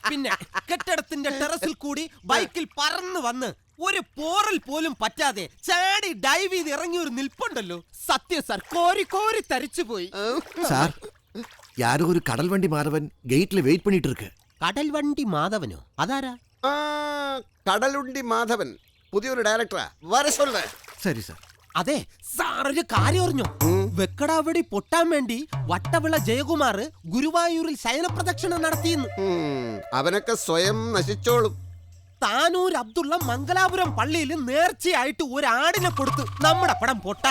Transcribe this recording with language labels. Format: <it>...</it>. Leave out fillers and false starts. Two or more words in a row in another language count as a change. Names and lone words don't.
<ml>പിന്നെ കെട്ടിടത്തിന്റെ ടെറസിൽ കൂടി ബൈക്കിൽ പറന്നു വന്ന് ഒരു പോറൽ പോലും പറ്റാതെ ചാടി ഡൈവ് ചെയ്ത് ഇറങ്ങിയ ഒരു നിൽപ്പുണ്ടല്ലോ. സത്യം സാർ, കോരി കോരി തരിച്ചു പോയി.</ml> <ta>சார் யாரோ ஒரு கடல் வண்டி மாதவன் கேட்ல வெயிட் பண்ணிட்டு இருக்கு.</ta> <ml>കടൽ വണ്ടി മാധവനോ? അതാരാ? കടലുണ്ടി മാധവൻ പുതിയൊരു ഡയറക്ടറാ.</ml> <ta>வர சொல்லு. சரி சார்.</ta> <ml>അതെ സാർ, ഒരു കാര്യം അറിഞ്ഞോ? വെക്കടാവടി പൊട്ടാൻ വേണ്ടി വട്ടവിള ജയകുമാർ ഗുരുവായൂരിൽ ശയനപ്രദക്ഷിണം നടത്തിയെന്ന്. അവനൊക്കെ സ്വയം നശിച്ചോളും. താനൂർ അബ്ദുള്ള മംഗലാപുരം പള്ളിയിൽ നേർച്ചയായിട്ട് ഒരാടിനെ കൊടുത്തു നമ്മുടെ പടം പൊട്ടാൻ.</ml>